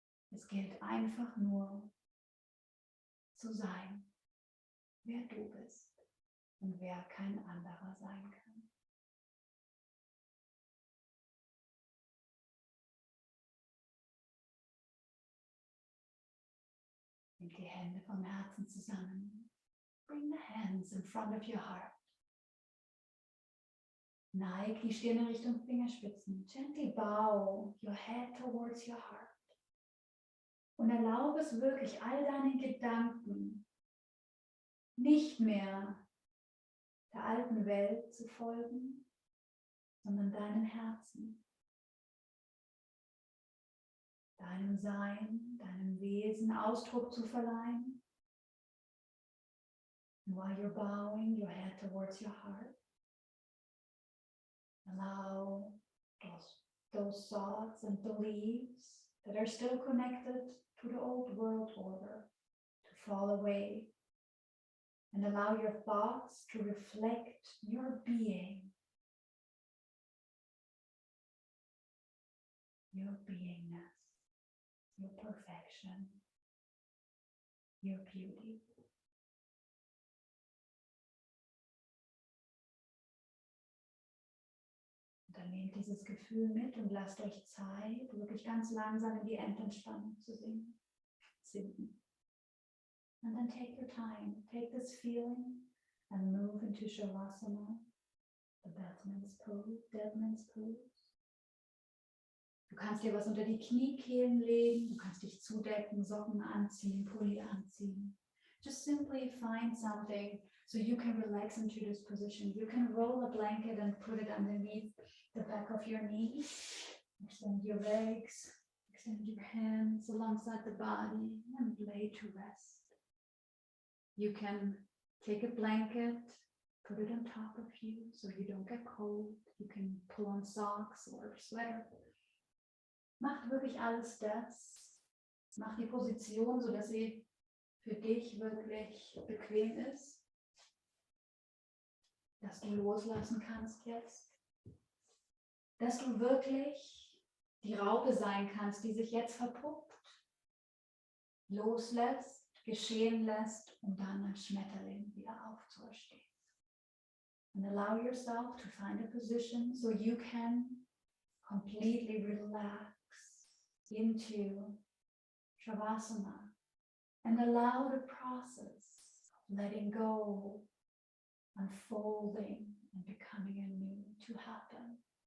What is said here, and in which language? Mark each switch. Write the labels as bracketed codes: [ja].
[de] Es gilt einfach nur zu sein, wer du bist und wer kein anderer sein kann. Nimm die Hände vom Herzen zusammen. [en] Bring the hands in front of your heart. [de] Neig die Stirn Richtung Fingerspitzen. [en] Gently bow your head towards your heart. [de] Und erlaube es wirklich, all deinen Gedanken nicht mehr der alten Welt zu folgen, sondern deinem Herzen, deinem Sein, deinem Wesen Ausdruck zu verleihen. [en] And while you're bowing your head towards your heart, allow those thoughts and beliefs that are still connected to the old world order to fall away. And allow your thoughts to reflect your being, your beingness, your perfection, your beauty. [de] Und dann nehmt dieses Gefühl mit und lasst euch Zeit, wirklich ganz langsam in die Endentspannung zu sinken. [en] And then take your time, take this feeling and move into Shavasana, the dead man's pose. [de] Du kannst dir was unter die Kniekehlen legen, du kannst dich zudecken, Socken anziehen, Pulli anziehen. [en] Just simply find something so you can relax into this position. You can roll a blanket and put it underneath the back of your knees. Extend your legs, extend your hands alongside the body and lay to rest. You can take a blanket, put it on top of you so you don't get cold. You can pull on socks or a sweater. [de] Mach wirklich alles das. Mach die Position, sodass sie für dich wirklich bequem ist. Dass du loslassen kannst jetzt. Dass du wirklich die Raupe sein kannst, die sich jetzt verpuppt. Loslässt. Geschehen lässt, um dann als Schmetterling wieder aufzuerstehen. [en] And allow yourself to find a position so you can completely relax into Shavasana and allow the process of letting go, unfolding, and becoming anew to happen.